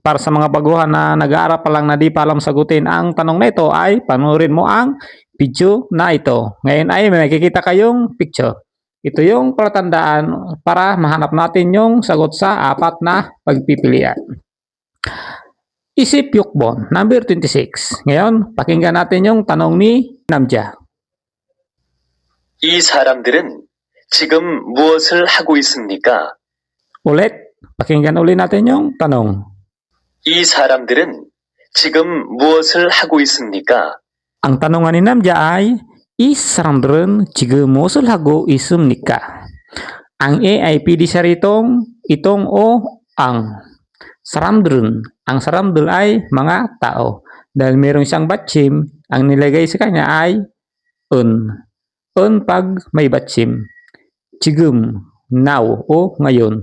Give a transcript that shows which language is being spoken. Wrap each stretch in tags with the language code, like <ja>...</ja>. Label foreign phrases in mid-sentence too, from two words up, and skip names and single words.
<tl>Para sa mga baguhan na nag-aaral pa lang na di pa alam sagutin ang tanong na ito ay panoorin mo ang video na ito. Ngayon ay may makikita kayong picture. Ito yung palatandaan para mahanap natin yung sagot sa apat na pagpipilian. Isip Yukbon, number 26. Ngayon, pakinggan natin yung tanong ni Namja.</tl> <ko>이 사람들은 지금 무엇을 하고 있습니까?</ko> <tl>Ulit, pakinggan ulit natin yung tanong.</tl> <ko>이 사람들은 지금 무엇을 하고 있습니까?</ko> <tl>Ang tanongan ni Namja ay,</tl> <ko>이 사람들은 지금 무엇을 하고 있습니까?</ko> <tl>Ang A ay pwede siya ritong itong o ang. Saramdrun. Ang saramdrun ay mga tao. Dahil meron siyang batchim, ang nilagay sa kanya ay un. Un pag may batchim. Chigum, now o ngayon.</tl>